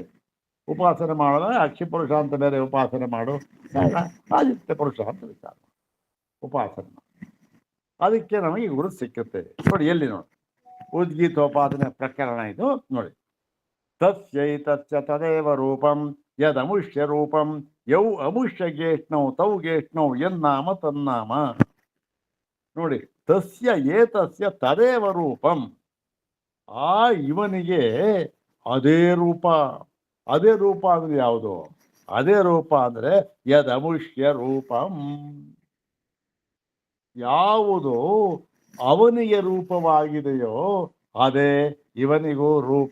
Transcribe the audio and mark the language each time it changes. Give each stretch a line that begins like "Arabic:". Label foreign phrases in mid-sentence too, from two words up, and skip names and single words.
Kannada: ಉಪಾಸನೆ ಮಾಡೋಣ, ಅಕ್ಷಿ ಪುರುಷ ಅಂತ ಬೇರೆ ಉಪಾಸನೆ ಮಾಡು, ಆದಿತ್ಯ ಪುರುಷ ಅಂತ ವಿಚಾರ ಉಪಾಸನೆ. ಅದಕ್ಕೆ ನಮಗೆ ಗುರು ಸಿಕ್ಕುತ್ತೆ. ನೋಡಿ ಎಲ್ಲಿ ನೋಡಿ ಉದ್ಗೀತೋಪಾಸನೆ ಪ್ರಕರಣ ಇದು ನೋಡಿ.
Sanskrit: ತಸ್ಯೈತಸ್ಯ ತದೇವ ರೂಪಂ ಯದಮುಷ್ಯ ರೂಪಂ ಯೌ ಅಮುಷ್ಯ ಗೇಷ್ಣೌ ತೌ ಗೇಷ್ಣೌ ಎನ್ನಾಮ ತನ್ನಾಮ.
Kannada: ನೋಡಿ,
Sanskrit: ತಸ್ಯ ಏತಸ್ಯ ತದೇವ ರೂಪಂ,
Kannada: ಆ ಇವನಿಗೆ ಅದೇ ರೂಪ. ಅದೇ ರೂಪ ಅಂದ್ರೆ ಯಾವುದು? ಅದೇ ರೂಪ ಅಂದ್ರೆ
Sanskrit: ಯದಮುಷ್ಯ ರೂಪಂ,
Kannada: ಯಾವುದು ಅವನಿಗೆ ರೂಪವಾಗಿದೆಯೋ ಅದೇ ಇವನಿಗೂ ರೂಪ.